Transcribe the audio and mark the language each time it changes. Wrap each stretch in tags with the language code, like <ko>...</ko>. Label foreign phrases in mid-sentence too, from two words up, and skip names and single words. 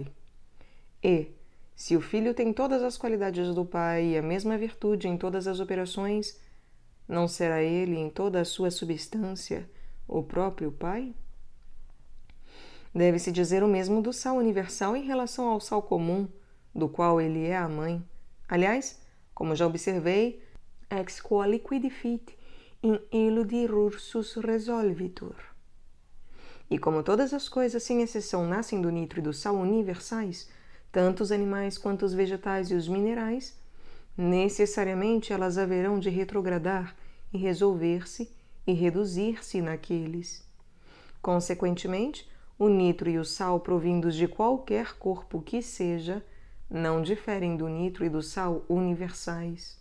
<pt>E, se o filho tem todas as qualidades do pai e a mesma virtude em todas as operações, não será ele, em toda a sua substância, o próprio pai? Deve-se dizer o mesmo do sal universal em relação ao sal comum, do qual ele é a mãe. Aliás, como já observei,</pt> <la>ex quo liquidi fit in illudi rursus resolvitur.</la> <pt>E como todas as coisas, sem exceção, nascem do nitro e do sal universais, tanto os animais quanto os vegetais e os minerais, necessariamente elas haverão de retrogradar e resolver-se e reduzir-se naqueles. Consequentemente, o nitro e o sal provindos de qualquer corpo que seja, não diferem do nitro e do sal universais.</pt>